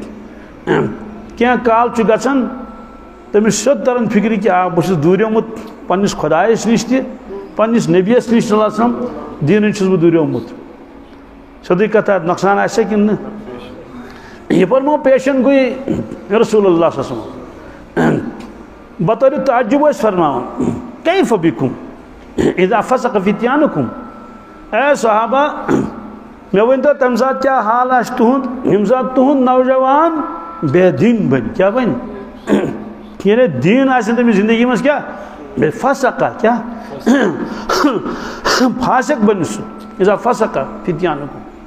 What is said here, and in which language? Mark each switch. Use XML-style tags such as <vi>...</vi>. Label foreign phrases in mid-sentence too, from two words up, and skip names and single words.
<ks>کینٛہہ کال چھُ گژھان تٔمِس سیوٚد تران فکرِ کہِ آ بہٕ چھُس دوٗریومُت پننِس خۄدایس نِش تہِ پننِس نبیَس نِش</ks> <ar>صلی اللہ علیہ وسلم</ar> <ks>دیٖنہٕ چھُس بہٕ دوٗریومُت سیوٚدُے کتھا نۄقصان آسیا کِنہٕ نہٕ یہ فرمو پیشن گوٚے رسول اللہ</ks> <ar>صلی اللہ علیہ وسلم</ar> <ks>بطورِ تعجب ٲسۍ فرماوان</ks> <ar>کیف بکم اذا فسق فتیانکم</ar> <ks>اے صحابہ مےٚ ؤنۍتو تمہِ ساتہٕ کیٛاہ حال آسہِ تُہُنٛد ییٚمہِ ساتہٕ تُہُنٛد نوجوان بے دیٖن بنہِ کیٛاہ بنہِ یعنی دیٖن آسہِ نہٕ تٔمِس زندگی منٛز کیٛاہ بے فسقہ کیٛاہ فاسق بنہِ سُہ</ks> <ar>اذا فسق فتیانکم</ar>